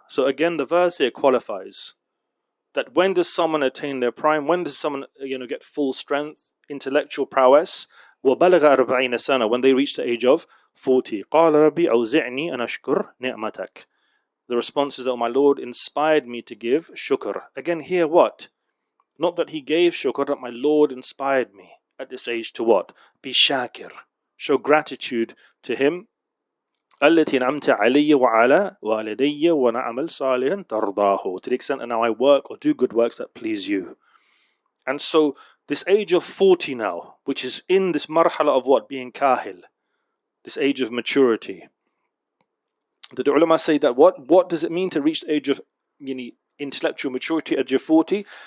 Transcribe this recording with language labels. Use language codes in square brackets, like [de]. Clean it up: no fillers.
[en] So again the verse here qualifies that when does someone attain their prime, when does someone get full strength, intellectual prowess, [ar] وَبَلَغَ أَرْبَعِينَ سَنَةً, [en] when they reach the age of 40. [ar] قَالَ رَبِّي أَوْزِعْنِي أَنْ أَشْكُرْ نِعْمَتَكَ. [en] The response is that, oh, my Lord inspired me to give shukr. Again here what? Not that he gave shukr, that my Lord inspired me at this age to what? Be shakir. Show gratitude to him. [ar] التي نعمت علي وعلى والدي ونعمل صالحا ترضاه. [en] To the extent that now I work or do good works that please you. And so this age of 40 now, which is in this marhala of what? Being kahil. This age of maturity. The ulama say that what does it mean to reach the age of intellectual maturity at age of 40?